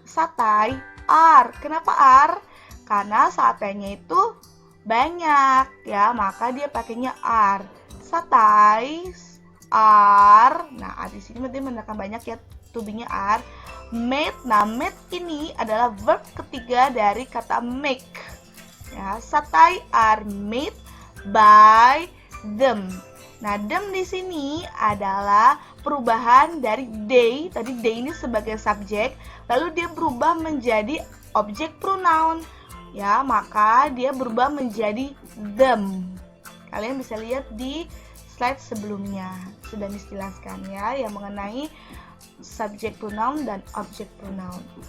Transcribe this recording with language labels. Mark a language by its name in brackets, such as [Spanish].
[Indonesian] Satay, are. Kenapa are? Karena sataynya itu banyak, ya, maka dia pakainya are. Satay are. Nah, di sini berarti menggunakan banyak ya, to be-nya are. Made. Nah, made ini adalah verb ketiga dari kata make. [English] Ya, satai are made by them. [Indonesian] Nah, them di sini adalah perubahan dari they. Tadi they ini sebagai subjek, lalu dia berubah menjadi objek pronoun. Ya, maka dia berubah menjadi them. Kalian bisa lihat di slide sebelumnya, sudah dijelaskan ya yang mengenai subjek pronoun dan objek pronoun.